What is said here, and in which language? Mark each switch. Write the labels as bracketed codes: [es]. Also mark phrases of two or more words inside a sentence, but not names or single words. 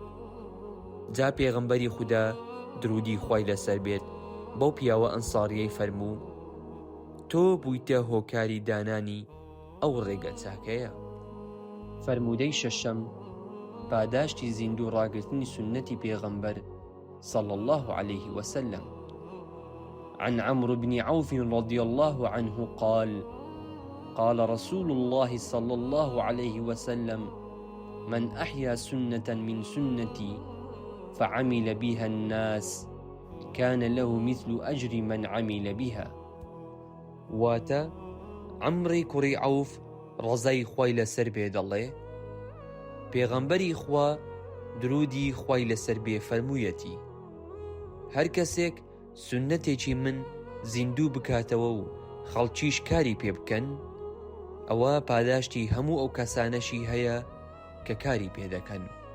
[ckb] جا پێغەمبەری خودا درودی خوای لەسەر بێت بەو پیاوە ئەنساریەی فەرموو: تۆ بوویتە هۆکاری دانانی ئەو ڕێگە چاکەیە. فەرموودەی شەشەم پاداشتی زیندوو ڕاگرتنی سنەتی پێغەمبەر [ar] صلى الله عليه وسلم. عن عمرو بن عوف رضي الله عنه قال: قال رسول الله صلى الله عليه وسلم: من أحيا سنة من سنتي فعمل بها الناس كان له مثل أجر من عمل بها. [ckb] واتە عەمری کوڕی عەوف ڕەزای خوای لەسەر بێ دەڵێ پێغەمبەری خوا درودی خوای لەسەر بێ فەرموویەتی: هەر کەسێک سنەتێکی من زیندوو بکاتەوە و خەڵکیش کاری پێ بکەن ئەوە پاداشتی هەموو ئەو کەسانەشی هەیە کە کاری پێ دەکەن.